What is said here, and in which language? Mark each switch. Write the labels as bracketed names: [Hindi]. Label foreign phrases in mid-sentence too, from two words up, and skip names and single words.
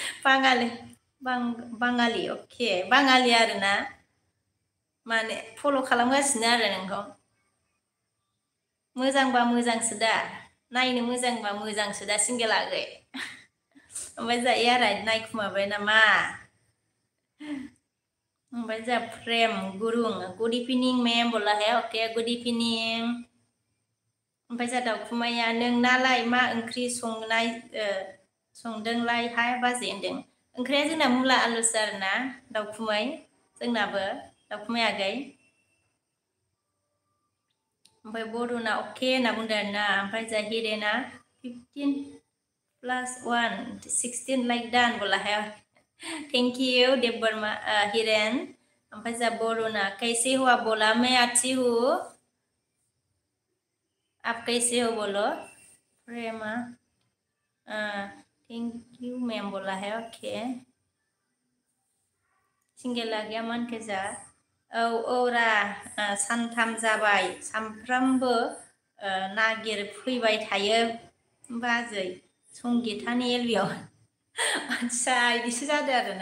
[Bodo] बाङालि अके बाङालि आरोना माने फल' खालामगासिनो आरो नोंखौ मोजांबा मोजांसो दा नायनो मोजांबा मोजांसो दा सिंगेल आगै ओमफ्राय जोंहा एयारा नायखुमाबाय नामा ओमफ्राय जोंहा प्रेम गुरुं [English] good evening ma'am [Hindi] बोला है [English] okay good evening [Bodo] ओमफ्राय जा दाउखुमाया नोंनालाय मा ओंख्रि संदोंलाय हाय बाजै होनदों। ओंख्रिया जोंना मुला आलुसो आरोना दाउखुमै जोंनाबो दाउखुमै आगै। ओमफ्राय बरुना अके होनना बुंदों आरोना। ओमफ्राय जा हिरेना 15+1 16 [English] like done [Hindi] बोला है। [English] thank you देवबर्मा हिरेन। [Bodo] ओमफ्राय जा बरुना [Hindi] कैसे हुआ बोला मैं अच्छी हूँ। आप कैसे हो बोलो। [English] प्रेमा thank you ma'am [Hindi] बोला है [English] ओके। [Bodo] सिंगेला गैया मान केजा औरा सानथाम जाबाय सामफ्रामबो नागिरफैबाय थायो बाजै संगितानि एलबियाव। आदसा इदिसो जादों आरोना।